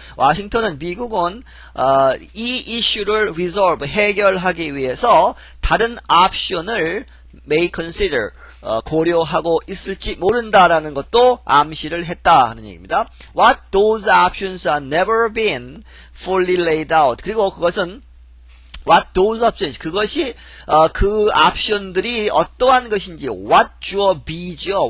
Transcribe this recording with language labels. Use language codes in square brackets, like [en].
[ko] 워싱턴은 미국은 이 이슈를 resolve 해결하기 위해서 다른 옵션을 may consider 고려하고 있을지 모른다라는 것도 암시를 했다 하는 얘기입니다. [en] What those options are never been fully laid out. [ko] 그리고 그것은 what those options 그것이 그 옵션들이 어떠한 것인지 what your be죠.